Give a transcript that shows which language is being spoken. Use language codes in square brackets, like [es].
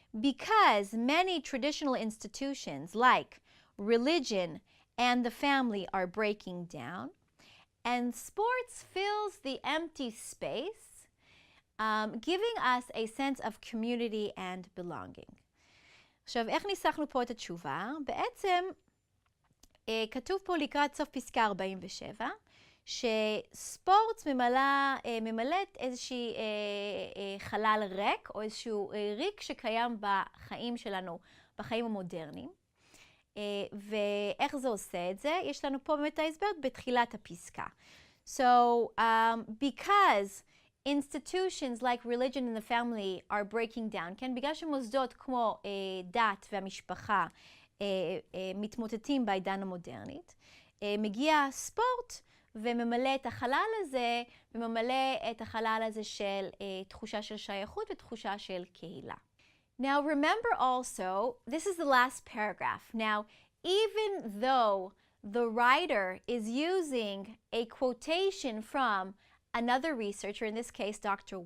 [en] Because many traditional institutions like religion and the family are breaking down, and sports fills the empty space, giving us a sense of community and belonging. [he] עכשיו, איך ניסחנו פה את התשובה? בעצם כתוב פה לקראת סוף פסקה 47, שספורט ממלאת איזושהי חלל ריק, או איזשהו ריק שקיים בחיים שלנו, בחיים המודרניים. ואיך זה עושה את זה? יש לנו פה באמת ההסבר בתחילת הפסקה. [en] So, because institutions like religion and the family are breaking down, כן? [he] בגלל שמוסדות כמו דת והמשפחה מתמוטטים בעידן המודרנית, מגיע ספורט וממלא את החלל הזה, וממלא את החלל הזה של תחושה של שייכות ותחושה של קהילה. [en] Now remember also, this is the last paragraph. Now, even though the writer is using a quotation from another researcher, in this case Dr.